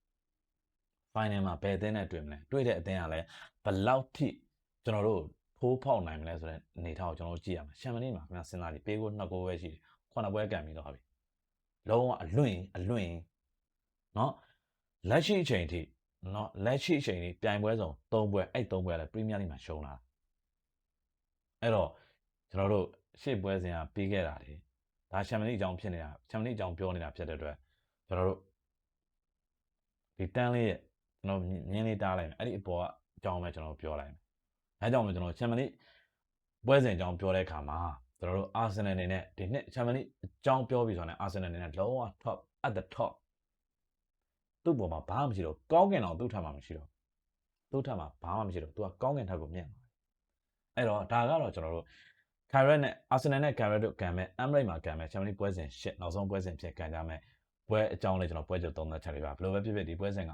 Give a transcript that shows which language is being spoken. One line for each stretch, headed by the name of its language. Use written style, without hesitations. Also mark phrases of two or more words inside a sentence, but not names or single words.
Burmese: final မှာဘယ်အသင်းနဲ့တွေ့မလဲတွေ့တဲ့အသင်းကလည်းဘယ်လောက်ထိကျွန်တော်တို့ထိုးဖောက်နိုင်မလဲဆိုတဲ့အနေထားကိုကျွန်တော်တို့ကြည့်ရမှာချန်ပီယံလိမှာခင်ဗျာစဉ်းစားကြည့်ပေးကို2 goal ပဲရှိတယ်9 ပွဲကန်ပြီးတော့ဟာပြီလုံးဝအလွင့်နော်လက်ရှိအချိန်ထိနော်လက်ရှိအချိန်ထိပြိုင်ပွဲစုံ3ပွဲအဲ့3ပွဲလည်းပရီးမီးယားလိမှာရှုံးလာအဲ့တော့ကျွန်တော်တို့ရှေ့ပွဲစဉ်ကပြီးခဲ့တာလေဒါချန်ပီယံလိအကြောင်းဖြစ်နေတာချန်ပီယံလိအကြောင်းပြောနေတာဖြစ်တဲ့အတွက် ကျွန်တော်တို့ဒီတန်းလေးရဲ့ကျွန်တော်မြင်းလေးတားလိုက်မယ်အဲ့ဒီအပေါ်ကအကြောင်းပဲကျွန်တော်ပြောလိုက်မယ်ဒါကြောင့်မို့ကျွန်တော်ချန်ပီယံလိပွဲစဉ်အကြောင်းပြောတဲ့အခါမှာကျွန်တော်တို့အာဆင်နယ်အနေနဲ့ဒီနှစ်ချန်ပီယံလိအကြောင်းပြောပြီးဆိုတော့အာဆင်နယ်အနေနဲ့လုံးဝ
English: top at the top
Burmese: သူ့ပေါ်မှာဘာမှမရှိတော့ကောင်းကင်တော့သူ့ထပ်မှာမရှိတော့သူ့ထပ်မှာဘာ မှမရှိတော့သူကကောင်းကင်ထပ်ကိုမြင်အဲ့တော့ဒါကတော့ကျွန်တော်တို့ခိုင်ရက်နဲ့အာဆင်နယ်နဲ့ခိုင်ရက်တို့ကန်မဲ့အမ်ဘရိတ်မှာကန်မဲ့ချန်ပီယံလိပွဲစဉ်8နောက်ဆုံးပွဲစဉ်ဖြစ်ကန်ကြမဲ့ပွဲအကြောင်းလေးကျွန်တော်ပွဲကြုံသုံးသပ်ချက်လေးပါဘယ်လိုပဲဖြစ်ဖြစ်ဒီပွဲစဉ်က